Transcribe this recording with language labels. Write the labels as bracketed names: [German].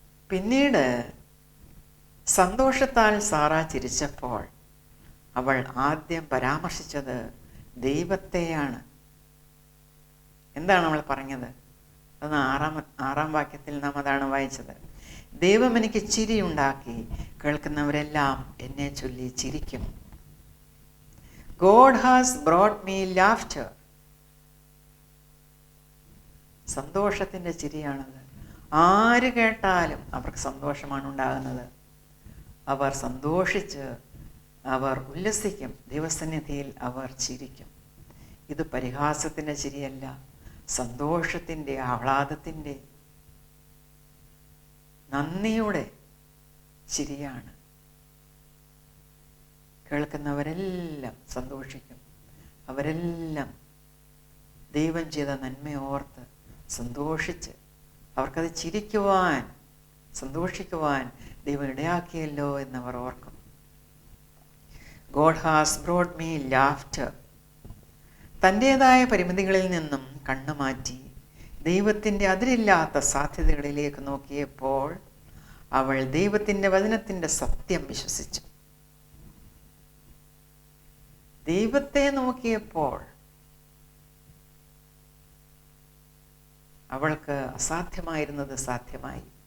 [Malayalam] പിന്നീട് സന്തോഷത്താൽ സാറ ചിരിച്ചപ്പോൾ അവൾ ആദ്യം പരാമർശിച്ചത് ദൈവത്തെയാണ്. എന്താണ് അവൾ പറഞ്ഞത്? അത് ആറാം വാക്യത്തിൽ നാം അതാണ് വായിച്ചത്. ദൈവം എനിക്ക് ചിരി ഉണ്ടാക്കി, കേൾക്കുന്നവരെല്ലാം എന്നെ ചൊല്ലി ചിരിക്കും. [English] God has brought me laughter. [Malayalam] സന്തോഷത്തിൻ്റെ ചിരിയാണത്. ആര് കേട്ടാലും അവർക്ക് സന്തോഷമാണ് ഉണ്ടാകുന്നത്. അവർ സന്തോഷിച്ച് അവർ ഉല്ലസിക്കും, ദൈവസന്നിധിയിൽ അവർ ചിരിക്കും. ഇത് പരിഹാസത്തിൻ്റെ ചിരിയല്ല, സന്തോഷത്തിൻ്റെ, ആഹ്ലാദത്തിൻ്റെ, നന്ദിയുടെ ചിരിയാണ്. കേൾക്കുന്നവരെല്ലാം സന്തോഷിക്കും. അവരെല്ലാം ദൈവം ചെയ്ത നന്മയോർത്ത് സന്തോഷിച്ച് അവർക്കത് ചിരിക്കുവാൻ, സന്തോഷിക്കുവാൻ ദൈവം ഇടയാക്കിയല്ലോ എന്നവർ ഓർക്കും. [English] God has brought me laughter. [Malayalam] തൻ്റേതായ പരിമിതികളിൽ നിന്നും കണ്ണുമാറ്റി ദൈവത്തിൻ്റെ അതിരില്ലാത്ത സാധ്യതകളിലേക്ക് നോക്കിയപ്പോൾ അവൾ ദൈവത്തിൻ്റെ വചനത്തിൻ്റെ സത്യം വിശ്വസിച്ചു. ദൈവത്തെ നോക്കിയപ്പോൾ അവൾക്ക് അസാധ്യമായിരുന്നത് സാധ്യമായി.